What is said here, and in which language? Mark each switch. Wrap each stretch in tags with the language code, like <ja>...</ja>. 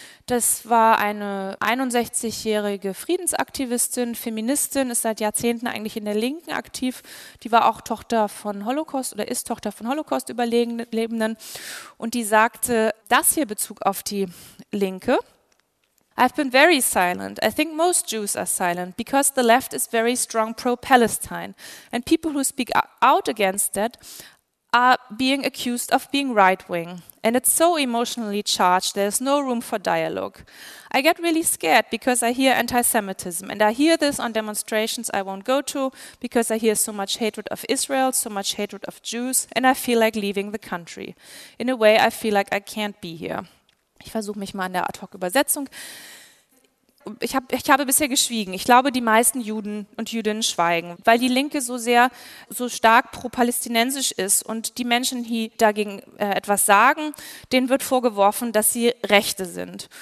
<de>Das war eine 61-jährige Friedensaktivistin, Feministin, ist seit Jahrzehnten eigentlich in der Linken aktiv. Die war auch ist Tochter von Holocaust-Überlebenden. Und die sagte das hier Bezug auf die Linke.</de> <en>I've been very silent. I think most Jews are silent because the left is very strong pro-Palestine. And people who speak out against that are being accused of being right-wing. And it's so emotionally charged, there's no room for dialogue. I get really scared because I hear anti-Semitism. And I hear this on demonstrations I won't go to because I hear so much hatred of Israel, so much hatred of Jews, and I feel like leaving the country. In a way, I feel like I can't be here.</en> <de>Ich versuche mich mal an der Ad-Hoc-Übersetzung. Ich habe bisher geschwiegen. Ich glaube, die meisten Juden und Jüdinnen schweigen, weil die Linke so stark pro-palästinensisch ist und die Menschen, die dagegen etwas sagen, denen wird vorgeworfen, dass sie Rechte sind.</de>